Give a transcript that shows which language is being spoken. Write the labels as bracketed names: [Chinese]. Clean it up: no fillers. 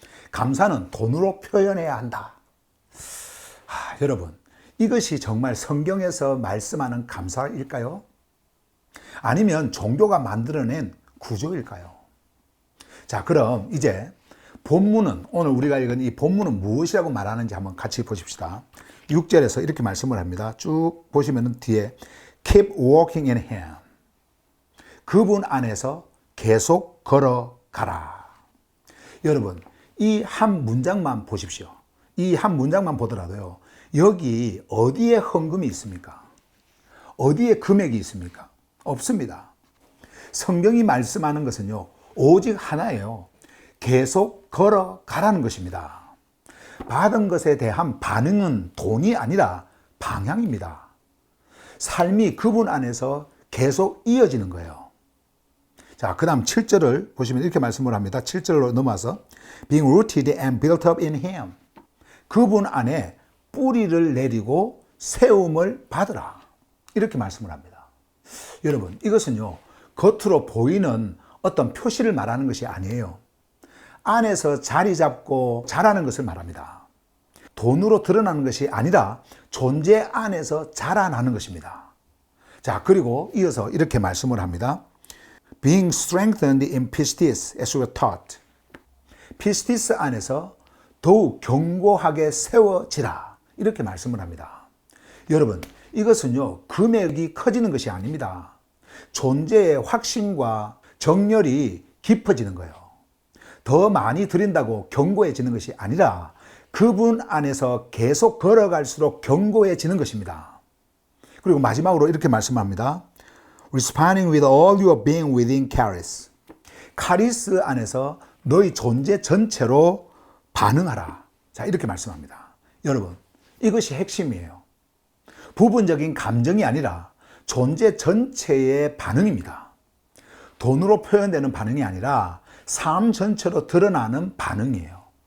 [Korean] 감사는 돈으로 표현해야 한다. 여러분, 이것이 정말 성경에서 말씀하는 감사일까요? 아니면 종교가 만들어낸 구조일까요? 자, 그럼 이제 본문은, 오늘 우리가 읽은 이 본문은 무엇이라고 말하는지 한번 같이 보십시다. 6절에서 이렇게 말씀을 합니다. 쭉 보시면 뒤에 [English] Keep walking in Him. [Korean] 그분 안에서 계속 걸어가라. 여러분, 이 한 문장만 보십시오. 이 한 문장만 보더라도요, 여기 어디에 헌금이 있습니까? 어디에 금액이 있습니까? 없습니다. 성경이 말씀하는 것은요, 오직 하나예요. 계속 걸어가라는 것입니다. 받은 것에 대한 반응은 돈이 아니라 방향입니다. 삶이 그분 안에서 계속 이어지는 거예요. 자, 그 다음 7절을 보시면 이렇게 말씀을 합니다. 7절로 넘어와서 [English] Being rooted and built up in Him. [Korean] 그분 안에 뿌리를 내리고 세움을 받으라. 이렇게 말씀을 합니다. 여러분, 이것은요, 겉으로 보이는 어떤 표시를 말하는 것이 아니에요. 안에서 자리 잡고 자라는 것을 말합니다. 돈으로 드러나는 것이 아니라 존재 안에서 자라나는 것입니다. 자, 그리고 이어서 이렇게 말씀을 합니다. [English] Being strengthened in pistis as we were taught. [Korean] 피스티스 안에서 더욱 견고하게 세워지라. 이렇게 말씀을 합니다. 여러분, 이것은요, 금액이 커지는 것이 아닙니다. 존재의 확신과 정열이 깊어지는 거예요. 더 많이 드린다고 견고해지는 것이 아니라 그분 안에서 계속 걸어갈수록 견고해지는 것입니다. 그리고 마지막으로 이렇게 말씀합니다. [English] Responding with all your being within charis. [Korean] 카리스 안에서 너희 존재 전체로 반응하라. 자, 이렇게 말씀합니다. 여러분, 이것이 핵심이에요. 부분적인 감정이 아니라 존재 전체의 반응입니다. 돈으로 표현되는 반응이 아니라 삶 전체로 드러나는 반응이에요.